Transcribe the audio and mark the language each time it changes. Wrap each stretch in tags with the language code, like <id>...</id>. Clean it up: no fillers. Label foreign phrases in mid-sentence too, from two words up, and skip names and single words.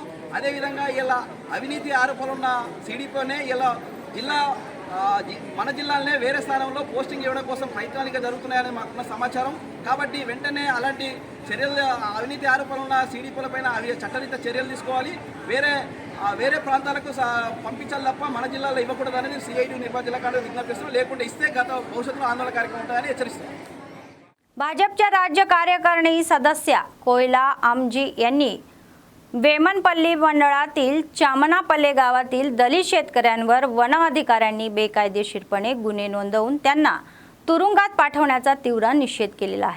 <te>అదేవిధంగా ఇలా అవినీతి ఆరోపణలు ఉన్న CDPOనే ఇలా మన జిల్లాలోనే వేరే స్థానంలో పోస్టింగ్ ఇవ్వడం కోసం ప్రయత్నాలుగా జరుగుతున్నాయని మాకున్న సమాచారం. కాబట్టి వెంటనే అలాంటి చర్యలు, అవినీతి ఆరోపణలు ఉన్న CDPOల పైన చట్టరీత్యా చర్యలు తీసుకోవాలి. వేరే ప్రాంతాలకు పంపించాలి తప్ప మన జిల్లాలో ఇవ్వకూడదు అనేది CITU నిర్మల్ జిల్లా కాడ విజ్ఞప్తి చేస్తున్నాం. లేకుంటే ఇస్తే భవిష్యత్తులో ఆందోళన కార్యక్రమం ఉంటుందని హెచ్చరిస్తున్నాం.</te> <mr>भाजपच्या राज्य कार्यकारिणी सदस्य कोयला आमजी यांनी वेमनपल्ली मंडळातील चामनापल्ले गावातील दलित शेतकऱ्यांवर वन अधिकाऱ्यांनी बेकायदेशीरपणे गुन्हे नोंदवून त्यांना तुरुंगात पाठवण्याचा तीव्र निषेध केलेला आहे.</mr>